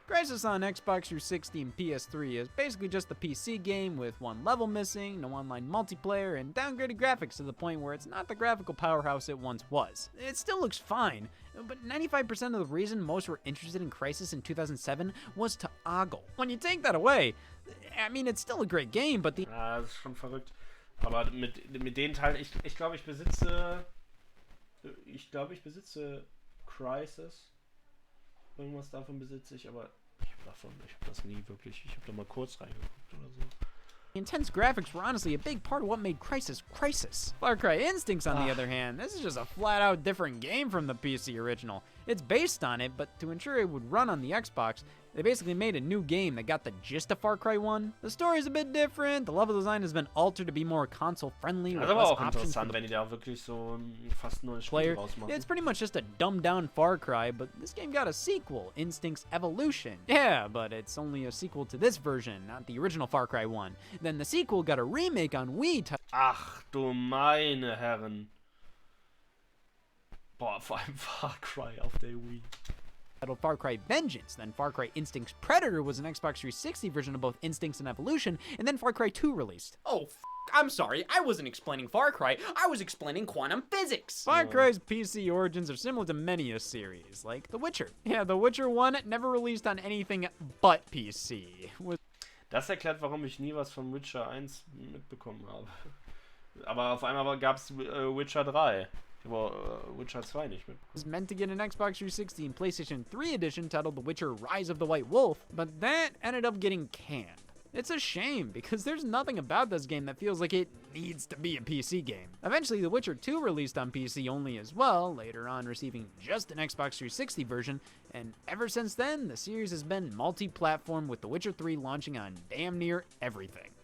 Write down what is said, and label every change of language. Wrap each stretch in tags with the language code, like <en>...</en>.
<en>Crysis on Xbox 360 and PS3 is basically just the PC game with one level missing, no online multiplayer, and downgraded graphics to the point where it's not the graphical powerhouse it once was. It still looks fine, but 95% of the reason most were interested in Crysis in 2007 was to ogle. When you take that away, I mean, it's still a great game, but the...</en> <de>Das ist schon verrückt. Aber mit den Teilen, ich glaube, ich besitze Ich glaube, ich besitze Crysis. Irgendwas davon besitze ich, aber ich habe das nie wirklich. Ich habe da mal kurz reingeguckt oder so.</de> <en>The intense graphics were honestly a big part of what made Crysis Crysis. Far Cry Instincts, on the other hand, this is just a flat-out different game from the PC original. It's based on it, but to ensure it would run on the Xbox, they basically made a new game that got the gist of Far Cry 1. The story's a bit different, the level design has been altered to be more console-friendly.</en> <de>Das ist aber auch interessant, wenn die da wirklich so fast ein neues Spiel rausmachen.</de> <en>It's pretty much just a dumbed-down Far Cry, but this game got a sequel, Instincts Evolution. Yeah, but it's only a sequel to this version, not the original Far Cry 1. Then the sequel got a remake on Wii.</en> <de>Ach du meine Herren. Boah, vor allem Far Cry auf der Wii.</de> <en>Titled Far Cry Vengeance, then Far Cry Instincts Predator was an Xbox 360 version of both Instincts and Evolution, and then Far Cry 2 released. Oh, I'm sorry, I wasn't explaining Far Cry, I was explaining quantum physics! Far Cry's PC origins are similar to many a series, like The Witcher. Yeah, The Witcher 1 never released on anything but PC.</en> <de>Das erklärt, warum ich nie was von Witcher 1 mitbekommen habe. Aber auf einmal gab es Witcher 3. Aber Witcher 2 nicht mit.</de> <en>It was meant to get an Xbox 360 and PlayStation 3 edition titled The Witcher Rise of the White Wolf, but that ended up getting canned. It's a shame, because there's nothing about this game that feels like it needs to be a PC game. Eventually, The Witcher 2 released on PC only as well, later on receiving just an Xbox 360 version, and ever since then, the series has been multi-platform with The Witcher 3 launching on damn near everything.</en>